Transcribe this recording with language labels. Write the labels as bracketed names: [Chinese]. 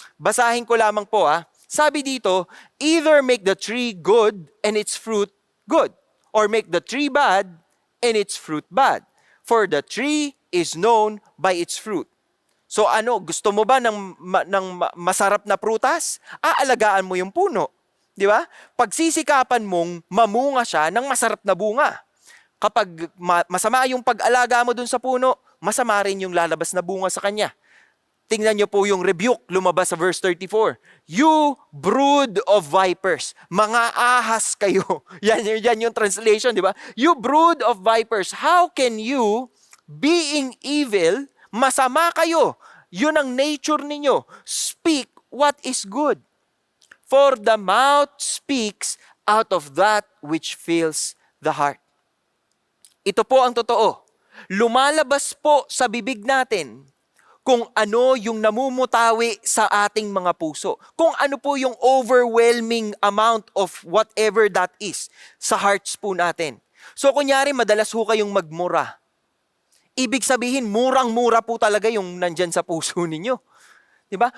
[Filipino] Basahin ko lamang po Sabi dito, [English] either make the tree good and its fruit good, or make the tree bad and its fruit bad. For the tree is known by its fruit. [Filipino] So gusto mo ba ng masarap na prutas? Aalagaan mo yung puno. Di ba? Pagsisikapan mong mamunga siya ng masarap na bunga. Kapag masama yung pag-alaga mo dun sa puno, masama rin yung lalabas na bunga sa kanya. Tingnan niyo po yung rebuke, lumabas sa verse 34. [English] You brood of vipers. [Filipino] Mga ahas kayo. Yan yung translation, di ba? [English] You brood of vipers. How can you, being evil, [Filipino] masama kayo? Yun ang nature ninyo. [English] Speak what is good. For the mouth speaks out of that which fills the heart. [Filipino] Ito po ang totoo. Lumalabas po sa bibig natin kung ano yung namumutawi sa ating mga puso. Kung ano po yung [English] overwhelming amount of whatever that is [Filipino] sa hearts po natin. So kunyari, madalas ho kayong magmura. Ibig sabihin, murang-mura po talaga yung nandyan sa puso ninyo. 'Di ba?